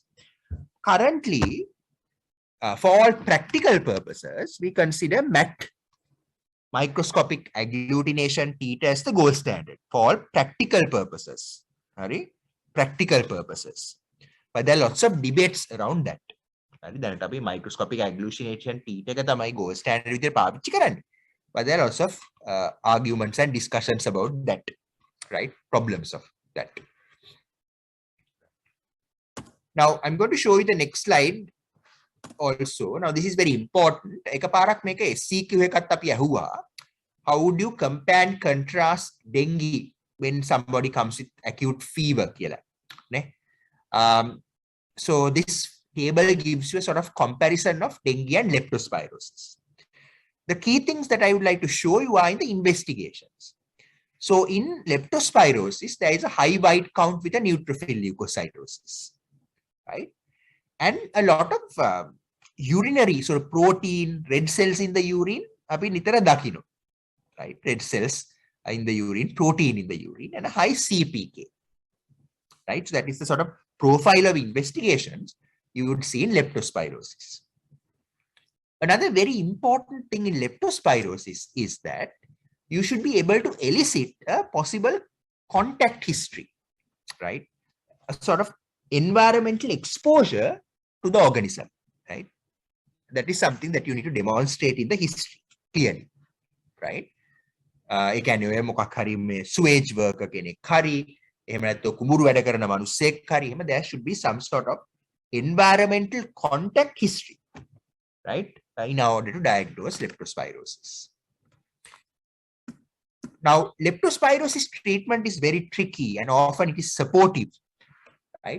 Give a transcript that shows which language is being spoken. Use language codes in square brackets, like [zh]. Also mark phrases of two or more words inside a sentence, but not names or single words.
[en] Currently, for all practical purposes, we consider MAT, microscopic agglutination titer, as the gold standard for all practical purposes. Right? Practical purposes. But there are lots of debates around that. [si] දැනට අපි [en] microscopic agglutination titer [si] එක තමයි [en] gold standard [si] විදිහට පාවිච්චි කරන්නේ. [en] But there are lots of arguments and discussions about that, right? Problems of that. Now, I'm going to show you the next slide also. Now, this is very important. [si] එකපාරක් මේක SCQ එකත් අපි ඇහුවා. [en] How would you compare and contrast dengue when somebody comes with acute fever කියලා. [si] නේ? [en] So this table gives you a sort of comparison of dengue and leptospirosis. The key things that I would like to show you are in the investigations. So in leptospirosis, there is a high white count with a neutrophil leukocytosis, right? And a lot of urinary sort of protein, red cells in the urine, [si] අපි නිතර දකිනවා, [en] right? Red cells in the urine, protein in the urine, and a high CPK, right? So that is the sort of profile of investigations you would see in leptospirosis. Another very important thing in leptospirosis is that you should be able to elicit a possible contact history, right? A sort of environmental exposure to the organism, right? That is something that you need to demonstrate in the history clearly, right? [si] ඒ කියන්නේ ඔය මොකක් හරි මේ [en] sewage worker [si] කෙනෙක් හරි එහෙම නැත්නම් කුඹුරු වැඩ කරන මිනිස්සෙක් හරි එහෙම [en] there should be some sort of environmental contact history, right? In order to diagnose leptospirosis. Now, leptospirosis treatment is very tricky and often it is supportive, right?